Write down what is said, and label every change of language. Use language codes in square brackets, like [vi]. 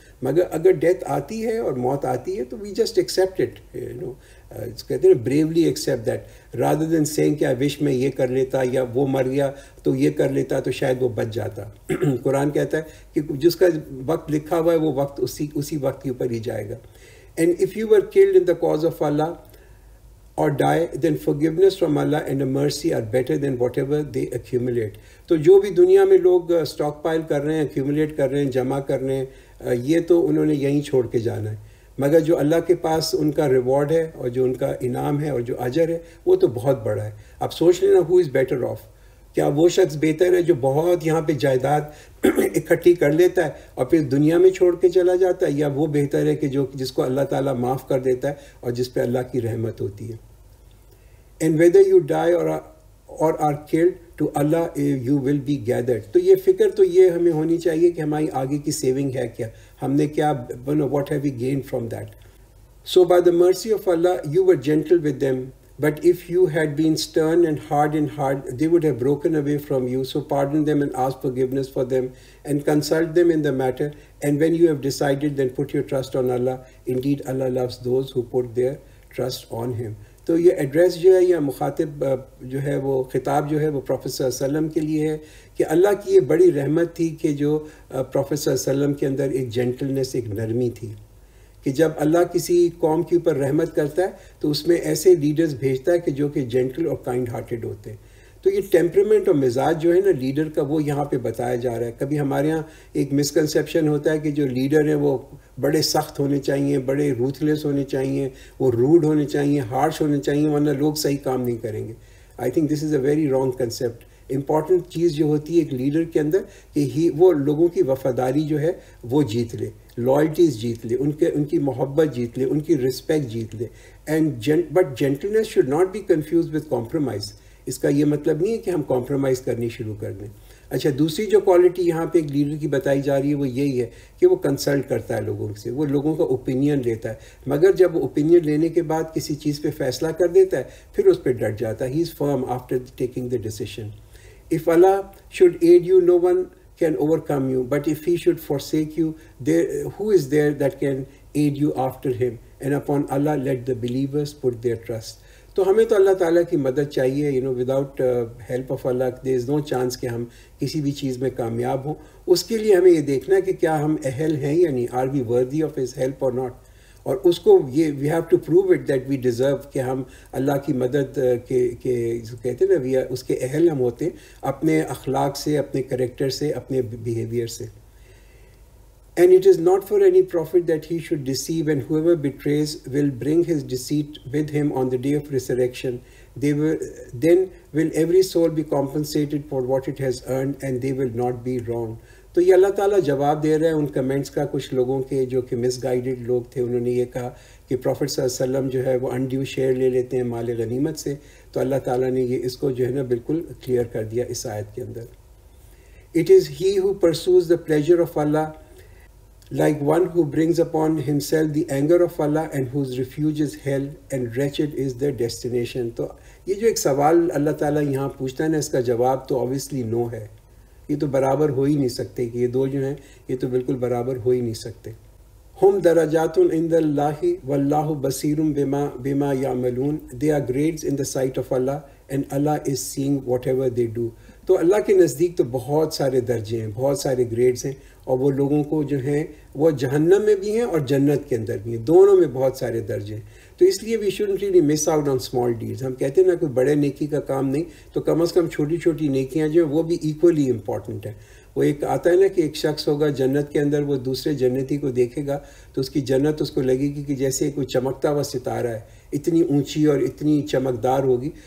[ur] مگر اگر ڈیتھ آتی ہے اور موت آتی ہے تو [en] We just accept it. [ur] کہتے ہیں [en] bravely accept that rather than saying [ur] کہ [en] I wish [ur] میں یہ کر لیتا یا وہ مر گیا تو یہ کر لیتا تو شاید وہ بچ جاتا. قرآن کہتا ہے کہ جس کا وقت لکھا ہوا ہے وہ وقت اسی وقت کے اوپر ہی جائے گا. [en] And if you were killed in the cause of Allah or die, then forgiveness from Allah and a mercy are better than whatever they accumulate. [ur] تو جو بھی دنیا میں لوگ اسٹاک پائل کر رہے ہیں, ایکیومولیٹ کر رہے ہیں, جمع کر رہے ہیں, یہ تو انہوں نے یہیں چھوڑ کے جانا ہے. مگر جو اللہ کے پاس ان کا ریوارڈ ہے اور جو ان کا انعام ہے اور جو اجر ہے وہ تو بہت بڑا ہے. اب سوچ لینا [en] who is better off. [ur] کیا وہ شخص بہتر ہے جو بہت یہاں پہ جائیداد اکٹھی کر لیتا ہے اور پھر دنیا میں چھوڑ کے چلا جاتا ہے, یا وہ بہتر ہے کہ جس کو اللہ تعالیٰ معاف کر دیتا ہے اور جس پہ اللہ کی رحمت ہوتی ہے. [en] And whether you die or are killed, to Allah you will be gathered. [ur] تو یہ فکر تو یہ ہمیں ہونی چاہیے کہ ہماری آگے کی سیونگ ہے کیا, ہم نے کیا, [en] what have we gained from that. So by the mercy of Allah you were gentle with them, but if you had been stern and hard they would have broken away from you. So pardon them and ask forgiveness for them and consult them in the matter, and when you have decided then put your trust on Allah. Indeed Allah loves those who put their trust on him. [ur] تو یہ address جو ہے یا مخاطب جو ہے وہ خطاب جو ہے وہ پروفیٹ صلی اللہ علیہ وسلم کے لیے ہے کہ اللہ کی یہ بڑی رحمت تھی کہ جو پروفیٹ صلی اللہ علیہ وسلم کے اندر ایک جینٹلنس, ایک نرمی تھی کہ جب اللہ کسی قوم کے اوپر رحمت کرتا ہے تو اس میں ایسے لیڈرز بھیجتا ہے کہ جو کہ جینٹل اور کائنڈ ہارٹیڈ ہوتے ہیں. تو یہ ٹیمپرمنٹ اور مزاج جو ہے نا لیڈر کا وہ یہاں پہ بتایا جا رہا ہے. کبھی ہمارے ہاں ایک مسکنسیپشن ہوتا ہے کہ جو لیڈر ہیں وہ بڑے سخت ہونے چاہیے, بڑے روتھلیس ہونے چاہیے, وہ روڈ ہونے چاہیے, ہارش ہونے چاہیے, ورنہ لوگ صحیح کام نہیں کریں گے. [en] I think this is a very wrong concept. [ur] Important چیز جو ہوتی ہے ایک لیڈر کے اندر کہ وہ لوگوں کی وفاداری جو ہے وہ جیت لے, لائلٹیز جیت لے, ان کی محبت جیت لے, ان کی رسپیکٹ جیت لے. [en] But gentleness should not be confuse with compromise. [ur] اس کا یہ مطلب نہیں ہے کہ ہم کمپرومائز کرنی شروع کر دیں. اچھا, دوسری جو کوالٹی یہاں پہ ایک لیڈر کی بتائی جا رہی ہے وہ یہی ہے کہ وہ کنسلٹ کرتا ہے لوگوں سے, وہ لوگوں کا اوپینین لیتا ہے, مگر جب وہ اوپینین لینے کے بعد کسی چیز پہ فیصلہ کر دیتا ہے پھر اس پہ ڈٹ جاتا ہے. [en] He is firm after taking the decision. If Allah should aid you, no one can overcome you. But if he should forsake you, who is there that can aid you after him? And upon Allah let the believers put their trust. [ur] تو ہمیں تو اللہ تعالیٰ کی مدد چاہیے. [en] without help of Allah there is no chance [ur] کہ ہم کسی بھی چیز میں کامیاب ہوں. اس کے لیے ہمیں یہ دیکھنا ہے کہ کیا ہم اہل ہیں یا نہیں. [en] Are we worthy of his help or not? [ur] اور اس کو یہ [en] we have to prove it that we deserve [ur] کہ ہم اللہ کی مدد کے کہتے ہیں نا اس کے اہل ہم ہوتے ہیں اپنے اخلاق سے, اپنے کریکٹر سے, اپنے بیہیویئر سے. [en] And it is not for any prophet that he should deceive, and whoever betrays will bring his deceit with him on the day of resurrection. Then will every soul be compensated for what it has earned, and they will not be wrong. [ur] تو یہ اللہ تعالیٰ جواب دے رہے ہیں ان comments کا کچھ لوگوں کے جو کہ مس گائیڈڈ لوگ تھے. انہوں نے یہ کہا کہ پروفٹ صلی اللہ علیہ وسلم جو ہے وہ انڈیو شیئر لے لیتے ہیں مال غنیمت سے. تو اللہ تعالیٰ نے یہ اس کو جو ہے نا بالکل کلیئر کر دیا اس آیت کے اندر. [en] It is he who pursues the pleasure of Allah, like one who brings upon himself the anger of Allah, and whose refuge is hell, and wretched is their destination. [ur] تو یہ جو ایک سوال اللہ تعالیٰ یہاں پوچھتا ہے نا، اس کا جواب تو [en] obviously no [ur] ہے. یہ تو برابر ہو ہی نہیں سکتے کہ یہ دو جو ہیں یہ تو بالکل برابر ہو ہی نہیں سکتے. [ar] ہم درجات عند اللہ واللہ بصیر بما یعملون. [en] They are grades in the sight of Allah, and Allah is seeing whatever they do. [ur] تو اللہ کے نزدیک تو بہت سارے درجے ہیں، بہت سارے گریڈز ہیں، اور وہ لوگوں کو جو ہیں وہ جہنم میں بھی ہیں اور جنت کے اندر بھی ہیں، دونوں میں بہت سارے درجے ہیں. تو اس لیے [en] We shouldn't really miss out on small deeds. [ur] ہم کہتے ہیں نا کوئی بڑے نیکی کا کام نہیں، تو کم از کم چھوٹی چھوٹی نیکیاں جو ہیں وہ بھی [en] equally important [ur] ہیں. وہ ایک آتا ہے نا کہ ایک شخص ہوگا جنت کے اندر، وہ دوسرے جنتی کو دیکھے گا تو اس کی جنت اس کو لگے گی کہ جیسے کوئی چمکتا ہوا ستارہ ہے، اتنی اونچی اور اتنی چمکدار ہوگی.